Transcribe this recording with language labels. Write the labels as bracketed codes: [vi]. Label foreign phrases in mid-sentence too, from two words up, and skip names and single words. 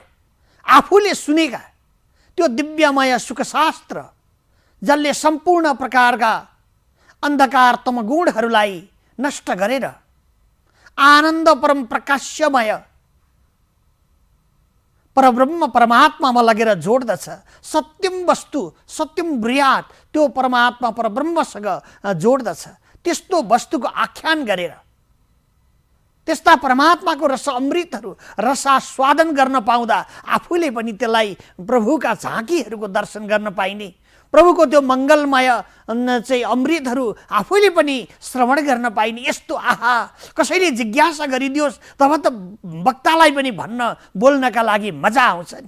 [ne] आफूले सुनेका त्यो दिव्यमय सुखशास्त्र जसले सम्पूर्ण प्रकारका अन्धकार तमगुणहरूलाई नष्ट गरेर आनन्द परम प्रकाशमय परब्रह्म परमात्मामा लगेर जोड्दछ। [sa] सत्यम वस्तु सत्यम ब्रियात [ne] त्यो परमात्मा परब्रह्मसँग जोड्दछ। त्यस्तो वस्तुको आख्यान गरेर त्यस्ता परमात्माको रस अमृतहरू रसास्वादन गर्न पाउँदा आफूले पनि त्यसलाई प्रभुका झाँकीहरूको दर्शन गर्न पाइने, प्रभुको त्यो मंगलमय चाहिँ अमृतहरू आफूले पनि श्रवण गर्न पाइने, यस्तो आहा कसैले जिज्ञासा गरिदियोस् तब त वक्तालाई पनि भन्न बोल्नका लागि मजा आउँछ नि।